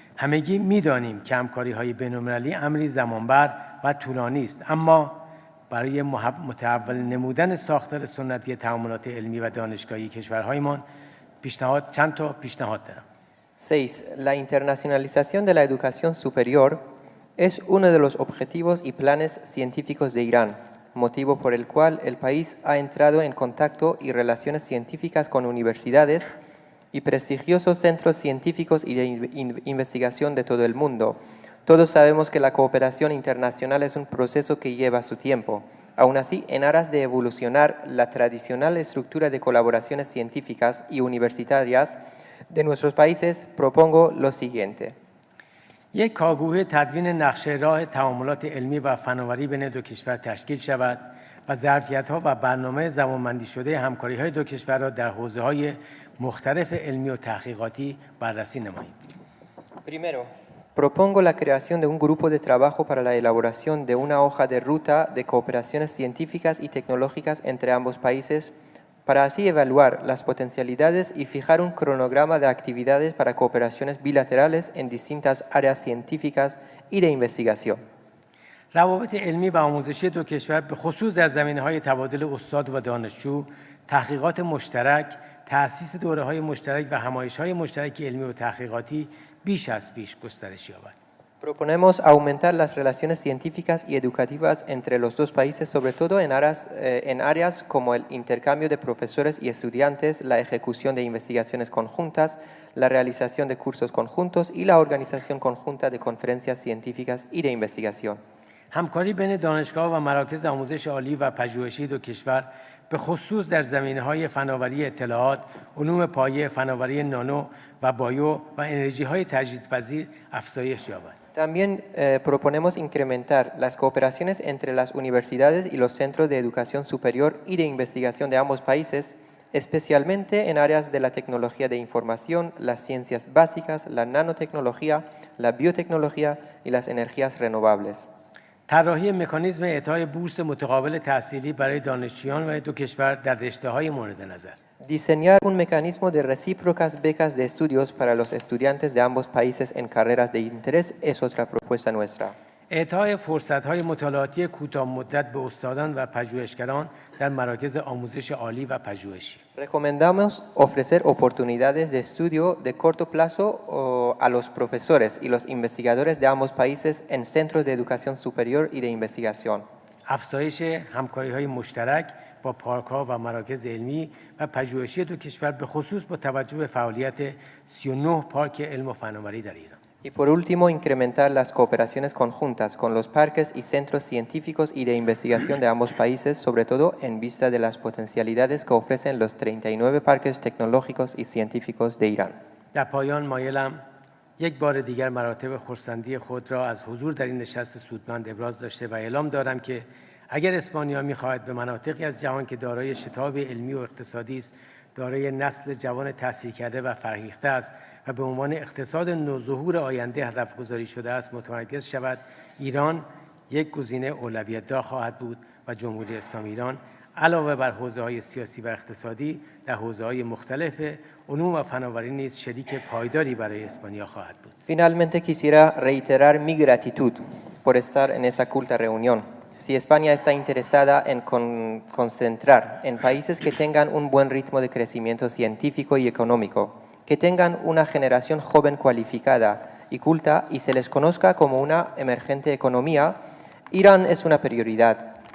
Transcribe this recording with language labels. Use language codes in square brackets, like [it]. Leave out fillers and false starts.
[fa] همگی می‌دانیم که همکاری‌های بین‌المللی امری زمانبر و طولانی است، اما برای متحول نمودن ساختار سنتی تعاملات علمی و دانشگاهی کشورهایمان چند تا پیشنهاد دارم. 6. [es] La internacionalización de la educación superior es uno de los objetivos y planes científicos de Irán, motivo por el cual el país ha entrado en contacto y relaciones científicas con universidades y prestigiosos centros científicos y de investigación de todo el mundo. Todos sabemos que la cooperación internacional es un proceso que lleva su tiempo. Aún así, en aras de evolucionar la tradicional estructura de colaboraciones científicas y universitarias de nuestros países, propongo lo siguiente. [fa] یک کارگروه تدوین نقشه راه تعاملات علمی و فناوری بین دو کشور تشکیل شود و ظرفیت‌ها و برنامه زمانبندی شده همکاری‌های دو کشور را در حوزه‌های مختلف علمی و تحقیقاتی بررسی نماییم. [es] Primero, propongo la creación de un grupo de trabajo para la elaboración de una hoja de ruta de cooperaciones científicas y tecnológicas entre ambos países para así evaluar las potencialidades y fijar un cronograma de actividades para cooperaciones bilaterales en distintas áreas científicas y de investigación. [fa] روابط علمی و آموزشی دو کشور به خصوص در زمینه‌های تبادل استاد و دانشجو، تحقیقات مشترک، تأسیس دوره‌های مشترک و همایش‌های مشترک علمی و تحقیقاتی بیش از پیش گسترش یابد. [es] Proponemos aumentar las relaciones científicas y educativas entre los dos países, sobre todo en áreas como el intercambio de profesores y estudiantes, la ejecución de investigaciones conjuntas, la realización de cursos conjuntos y la organización conjunta de conferencias científicas y de investigación. [fa] همکاری بین دانشگاه و مراکز آموزش عالی و پژوهشی دو کشور به خصوص در زمینه‌های فناوری اطلاعات، علوم پایه، فناوری نانو و بایو و انرژی‌های تجدیدپذیر افزایش یابد. [es] También proponemos incrementar las cooperaciones entre las universidades y los centros de educación superior y de investigación de ambos países, especialmente en áreas de la tecnología de información, las ciencias básicas, la nanotecnología, la biotecnología y las energías renovables. [fa] طراحی مکانیزم اعطای بورس متقابل تحصیلی برای دانشجویان و دو کشور در رشته‌های مورد نظر. [es] Diseñar un mecanismo de recíprocas becas de estudios para los estudiantes de ambos países en carreras de interés es otra propuesta nuestra. [fa] اعطای فرصت‌های مطالعاتی کوتاه مدت به استادان و پژوهشگران در مراکز آموزش عالی و پژوهشی. [es] Recomendamos ofrecer oportunidades de estudio de corto plazo a los profesores y los investigadores de ambos países en centros de educación superior y de investigación. [fa] افزایش همکاری‌های مشترک با پارک‌ها و مراکز علمی و پژوهشی دو کشور به خصوص با توجه به فعالیت 39 پارک علم و فناوری در ایران. [es] Y por último, incrementar las cooperaciones conjuntas con los parques y centros científicos y de investigación de ambos países, sobre todo en vista de las potencialidades que ofrecen los 39 parques tecnológicos y científicos de Irán. [fa] در پایان مایلم یک بار دیگر مراتب خرسندی خود را از حضور در این نشست سودمند ابراز داشته و اعلام دارم که اگر اسپانیا می‌خواهد به مناطقی از جهان که دارای شتاب علمی و اقتصادی است، دارای نسل جوان تحصیل کرده و فرهیخته است و به عنوان اقتصاد نوظهور آینده هدف گذاری شده است متمرکز شود، ایران یک گزینه اولویت دار خواهد بود و جمهوری اسلامی ایران علاوه بر حوزه‌های سیاسی و اقتصادی در حوزه‌های مختلف علوم و فناوری نیز شریک پایداری برای اسپانیا خواهد بود. [es] Finalmente quisiera reiterar mi gratitud por estar en esta culta reunión. Si España está interesada en concentrar en países que tengan un buen ritmo de crecimiento científico y económico, que tengan una generación joven cualificada y culta y se les conozca como una emergente economía, Irán es una prioridad.